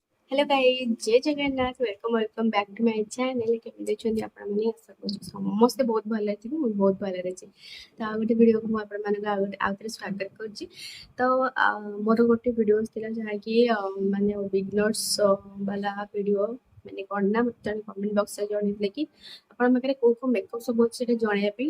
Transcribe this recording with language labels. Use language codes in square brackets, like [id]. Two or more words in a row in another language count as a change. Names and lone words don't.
[en] Hello guys, [hi] जय जगन्नाथ। [en] Welcome welcome back to my channel. [or] केମିତି ଅଛନ୍ତି ଆପଣମାନେ? ଆଶା କରୁଛି ସମସ୍ତେ ବହୁତ ଭଲରେ ଥିବେ। ମୁଁ ବହୁତ ଭଲରେ ଅଛି। ତ ଆଉ ଗୋଟେ ଭିଡ଼ିଓକୁ ମୁଁ ଆପଣମାନଙ୍କୁ ଆଉଥରେ ସ୍ୱାଗତ କରୁଛି। ତ ମୋର ଗୋଟେ ଭିଡ଼ିଓ ଥିଲା ଯାହାକି ମାନେ ବିଗନର୍ସ ବାଲା ଭିଡ଼ିଓ। ମାନେ କ'ଣ ନା ମୋତେ ଜଣେ [en] comment boxରେ [or] ଜଣେଇଥିଲେ କି ଆପଣଙ୍କ ପାଖରେ କୋଉ କୋଉ ମେକଅପ୍ ସବୁ ଅଛି ସେଇଟା ଜଣେଇବା ପାଇଁ।